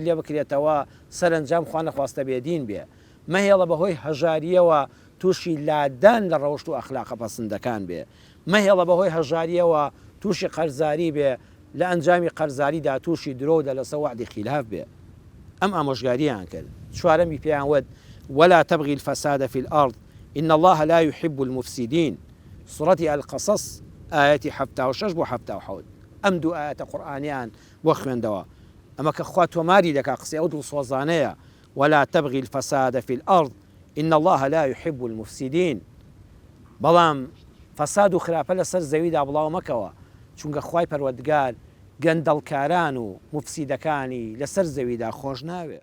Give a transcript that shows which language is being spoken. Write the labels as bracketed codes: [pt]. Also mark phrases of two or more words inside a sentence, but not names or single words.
[ckb] لێ بکرێتەوە سەرنجام خوا نەخواستە بێدین بێ مەهێڵە بەهۆی هەژاریەوە تووشی لادان لە ڕەوشت و ئەخلاقە پەسەندەکان بێ مەهێڵە بەهۆی هەژاریەوە تووشی قەرزاری بێ لە ئەنجامی قەرزاریدا تووشی درۆدا لەسەر وعدی خیلاف بێ ئەم ئامۆژگاریان کرد چوارەمی پێیان وت [ar] ولا تبغي الفساد في الأرض إن الله لا يحب المفسدين سورة القصص آية 76 [ckb] بو 77 ئەم دوو ئاەتە قورئانیان بۆ خوێندەوە ئەمە کە خوا تۆماری دەکا قسەی ئەو دڵسۆزانەیە [ar] ولا تبغي الفساد في الأرض إن الله لا يحب المفسدين [ckb] بەڵام فەساد و خراپە لەسەر زەویدا بڵاو مەکەوە چونکە خوای پەروەردگار گەندەڵکاران و مفسیدەکانی لەسەر زەویدا خۆش ناوێ